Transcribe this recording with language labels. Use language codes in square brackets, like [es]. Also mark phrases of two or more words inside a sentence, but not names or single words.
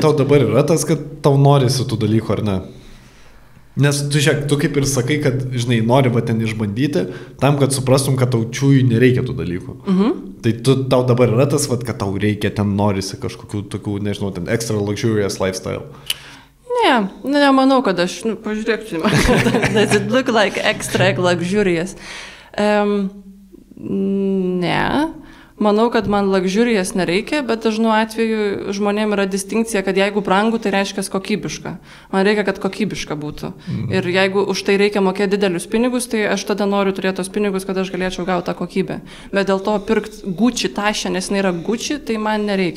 [lt] Bet tau dabar yra tas, kad tau norisi tų dalykų, ar ne? Nes tu žiūrėk, tu kaip ir sakai, kad, žinai, nori va ten išbandyti, tam, kad suprastum, kad tau čiūjų nereikia tų dalykų. Tai tau dabar yra tas, va, kad tau reikia, ten norisi kažkokių tokių, nežinau, ten [en] extra luxurious lifestyle. [lt] Ne, manau, kad aš, pažiūrėk, [en] does it look like extra luxurious? [lt] Ne, Manau, kad man luxurijas nereikia, bet dažnu atveju žmonėm yra distinkcija, kad jeigu brangu, tai reiškia kokybiška. Man reikia, kad kokybiška būtų. Ir jeigu už tai reikia mokėti didelius pinigus, tai aš tada noriu turėti tos pinigus, kad aš galėčiau gauti tą kokybę. Bet dėl to pirkti Gucci tašę, nes jinai yra Gucci, tai man nereikia.